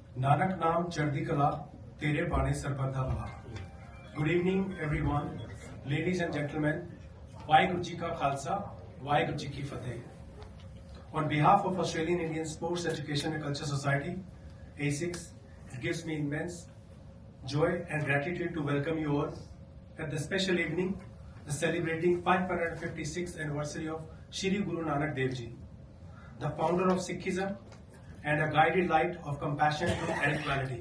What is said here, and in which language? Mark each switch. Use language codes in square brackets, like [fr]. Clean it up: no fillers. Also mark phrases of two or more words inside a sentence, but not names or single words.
[pa] ਨਾਨਕ ਨਾਮ ਚੜ੍ਹਦੀ ਕਲਾ, ਤੇਰੇ ਭਾਣੇ ਸਰਬੱਤ ਭਲਾ. [en] Good evening, everyone, ladies and gentlemen. [pa] ਵਾਹਿਗੁਰੂ ਜੀ ਕਾ ਖ਼ਾਲਸਾ, ਵਾਹਿਗੁਰੂ ਜੀ ਕੀ ਫ਼ਤਿਹ. [en] On behalf of Australian Indian Sports Education and Culture Society, A6, it gives me immense joy and gratitude to welcome you all at the special evening, the celebrating 556th anniversary of Shri Guru Nanak Dev Ji, the founder of Sikhism and a guided light of compassion and equality.